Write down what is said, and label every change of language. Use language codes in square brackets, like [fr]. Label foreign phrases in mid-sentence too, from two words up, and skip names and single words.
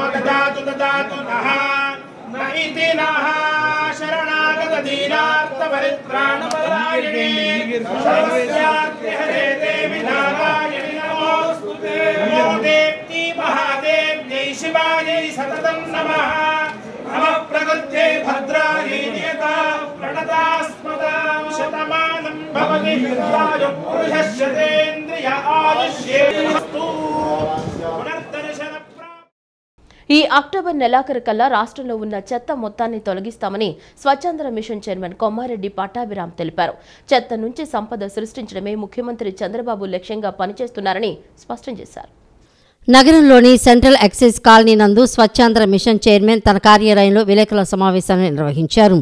[sa] ददातु ददातु नः न इति नः शरणागत दीनार्थ परित्राणपरायणे सर्वस्यार्थे हरे देवी नारायणि नमोस्तुते नमो देवी महादेव्यै शिवायै सततं नमः नमः प्रकृत्यै भद्रायै नियता प्रणतास्मदां शतमानं भवति आयुः पुरुषस्य तेन्द्रिय आयुष्येस्तु पुनर्दर्शन. [te] ఈ అక్టోబర్ నెలాఖరు కల్లా రాష్ట్రంలో ఉన్న చెత్త మొత్తాన్ని తొలగిస్తామని స్వచ్ఛాంధ్ర మిషన్ చైర్మన్ కొమ్మారెడ్డి పట్టాభిరామ్ తెలిపారు. చెత్త నుంచి సంపద సృష్టించడమే ముఖ్యమంత్రి చంద్రబాబు లక్ష్యంగా పనిచేస్తున్నారని స్పష్టం చేశారు. నగరంలోని సెంట్రల్ ఎక్సైజ్ కాలనీ నందు స్వచ్ఛాంధ్ర మిషన్ చైర్మన్ తన కార్యాలయంలో విలేకరుల సమావేశాన్ని నిర్వహించారు.